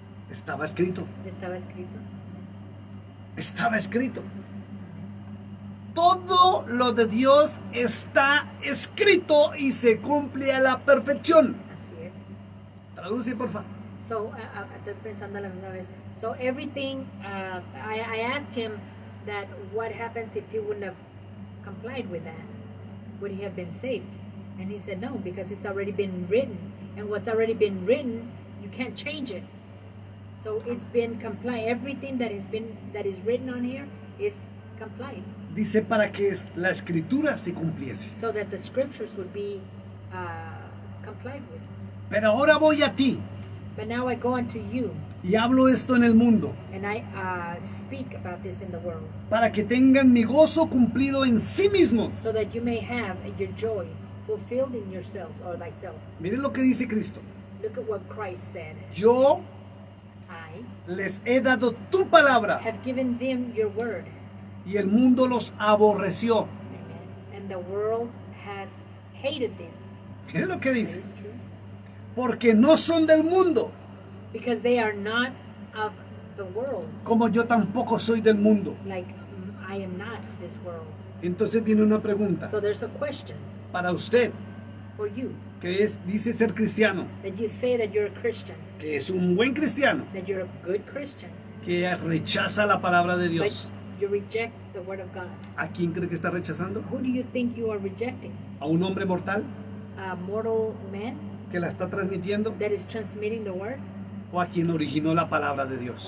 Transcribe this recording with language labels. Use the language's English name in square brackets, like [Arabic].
[Spanish] Estaba escrito. estaba escrito. Estaba escrito. Todo lo de Dios está escrito y se cumple a la perfección. Así es. Traduce, por favor. So, estoy pensando a la misma vez. [English] So, everything, I asked him that what happens if he wouldn't have complied with that? Would he have been saved? And he said no, because it's already been written. And what's already been written, you can't change it. So, it's been complied. Everything that is written on here is complied. [Spanish] Dice para que la escritura se cumpliese. [English] So that the scriptures would be complied with. [Spanish] Pero ahora voy a ti [English] But now I go unto you, [Spanish] y hablo esto en el mundo, [English] and I speak about this in the world, [Spanish] para que tengan mi gozo cumplido en sí mismos. [English] so that you may have your joy fulfilled in yourself or thyself. [Spanish] Miren lo que dice Cristo. [English] Look at what Christ said. [Spanish] Yo [English] I [Spanish] les he dado tu palabra [English] have given them your word, [Spanish] y el mundo los aborreció. [English] amen, and the world has hated them. [Spanish] Miren lo que [English] That [Spanish] dice. [English] is true. [Spanish] Porque no son del mundo, [English] Because they are not of the world, [Spanish] como yo tampoco soy del mundo. [English] like I am not of this world. [Spanish] Entonces viene una pregunta [English] So there's a question [Spanish] para usted, [English] for you, [Spanish] que dice ser cristiano, [English] that you say that you're a Christian, [Spanish] que es un buen cristiano, [English] that you're a good Christian, [Spanish] que rechaza la palabra de [English] but [Spanish] Dios. [English] you reject the word of God. [Spanish] ¿A quién cree que está rechazando? [English] Who do you think you are rejecting? [Spanish] ¿A un hombre mortal [English] A mortal man [Spanish] que la está transmitiendo? [English] that is transmitting the word, [Spanish] ¿O a quien originó la palabra de Dios?